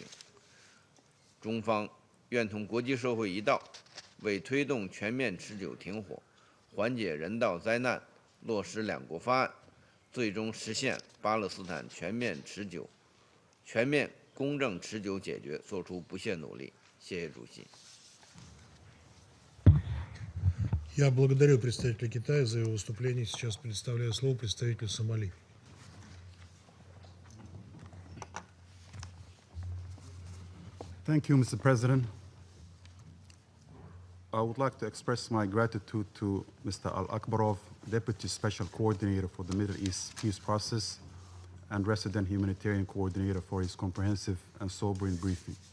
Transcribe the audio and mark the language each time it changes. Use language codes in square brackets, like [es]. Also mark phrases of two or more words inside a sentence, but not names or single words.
[zh] 中方愿同国际社会一道，为推动全面持久停火、缓解人道灾难、落实2国方案，最终实现巴勒斯坦全面公正持久解决做出不懈努力。谢谢主席。 [ru] Я благодарю представителя Китая за его выступление. Сейчас предоставляю слово представителю Сомали. [en] Thank you, Mr. President. I would like to express my gratitude to Mr. Al-Akbarov, Deputy Special Coordinator for the Middle East Peace Process and Resident Humanitarian Coordinator for his comprehensive and sobering briefing.